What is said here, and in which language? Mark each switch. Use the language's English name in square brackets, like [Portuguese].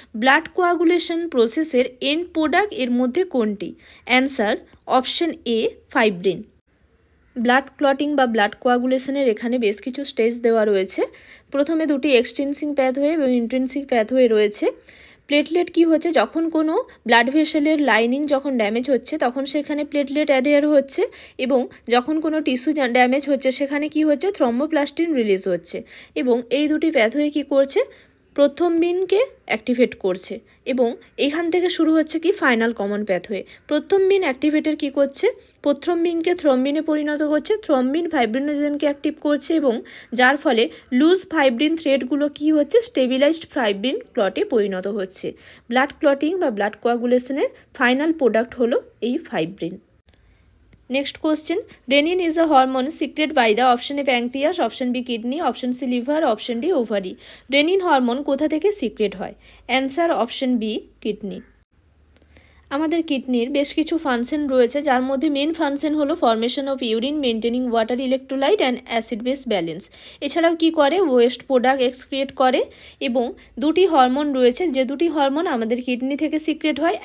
[Bangla] Blood coagulation process এর end product এর মধ্যে কোনটি? [English] Answer option A fibrin. [Bangla] Blood clotting বা ব্লাড কোয়াগুলেশনের এখানে বেশ কিছু স্টেজ দেওয়া রয়েছে। প্রথমে দুটি এক্সট্রিনসিক প্যাথওয়ে এবং ইন্ট্রিনসিক প্যাথওয়ে রয়েছে। প্লেটলেট কি হচ্ছে, যখন কোনো ব্লাড ভেসেলের লাইনিং যখন ড্যামেজ হচ্ছে তখন সেখানে প্লেটলেট অ্যাডেয়ার হচ্ছে এবং যখন কোনো টিস্যু ড্যামেজ হচ্ছে সেখানে কি হচ্ছে, থ্রম্বোপ্লাস্টিন রিলিজ হচ্ছে এবং এই দুটি প্যাথওয়ে কি করছে, প্রথ্রম্বিনকে অ্যাক্টিভেট করছে এবং এখান থেকে শুরু হচ্ছে কি final common pathway. Prothrombin activator কি করছে, প্রথ্রম্বিনকে থ্রম্বিনে পরিণত করছে, থ্রম্বিন ফাইব্রিনোজেনকে অ্যাক্টিভ করছে এবং যার ফলে লুজ ফাইব্রিন থ্রেডগুলো কি হচ্ছে, স্টেবিলাইজড ফাইব্রিন ক্লটে পরিণত হচ্ছে। ব্লাড ক্লটিং বা ব্লাড কোয়াগুলেশনের ফাইনাল প্রোডাক্ট হলো এই fibrin. [English] Next question, renin is a hormone secreted by the option A pancreas, option B kidney, option C liver, option D ovary. [Bangla] renin hormone কোথা থেকে secret হয়? Answer option B kidney. আমাদের কিডনির বেশ কিছু function রয়েছে যার মধ্যে মেন ফাংশন হলো formation of urine, maintaining water electrolyte and acid base balance. এছাড়াও কি করে, ওয়েস্ট প্রোডাক্ট এক্সক্রিয়েট করে এবং দুটি হরমোন রয়েছে যে দুটি হরমোন আমাদের কিডনি থেকে সিক্রেট হয়।